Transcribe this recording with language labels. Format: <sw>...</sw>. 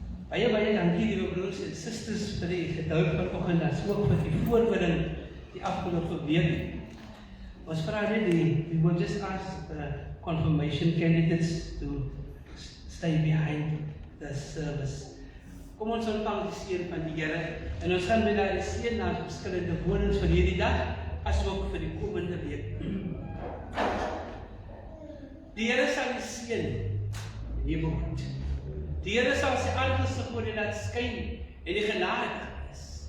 <af>Baie dankie, liewe broers en susters, vir die geduld vanoggend, as ook vir die voorbereiding die afgelope week. Ons vra net</af> <en>we will just ask the confirmation candidates to stay behind the service.</en> <af>Kom ons ontvang die seën van die Here, en ons gaan met daardie seën na verskillende wonings vir hierdie dag, as ook vir die komende week. Die Here sal die seën en die behoed. Die Here sal sy aangesig oor jou laat skyn en die genadig is.</af>